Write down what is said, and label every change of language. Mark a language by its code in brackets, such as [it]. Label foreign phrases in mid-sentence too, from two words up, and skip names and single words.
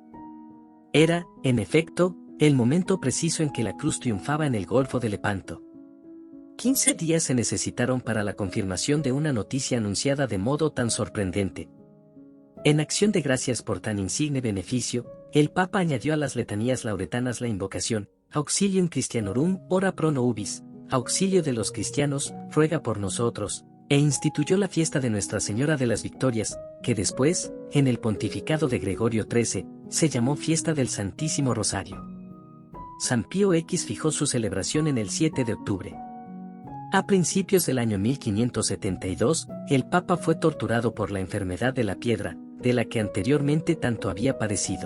[es] Era, en efecto, el momento preciso en que la cruz triunfaba en el Golfo de Lepanto. 15 días se necesitaron para la confirmación de una noticia anunciada de modo tan sorprendente. En acción de gracias por tan insigne beneficio, el Papa añadió a las letanías lauretanas la invocación: [la] Auxilium Christianorum, ora pro nobis, [es] auxilio de los cristianos, ruega por nosotros, e instituyó la fiesta de Nuestra Señora de las Victorias, que después, en el pontificado de Gregorio XIII, se llamó Fiesta del Santísimo Rosario. San Pío X fijó su celebración en el 7 de octubre. A principios del año 1572, el Papa fue torturado por la enfermedad de la piedra, de la que anteriormente tanto había padecido.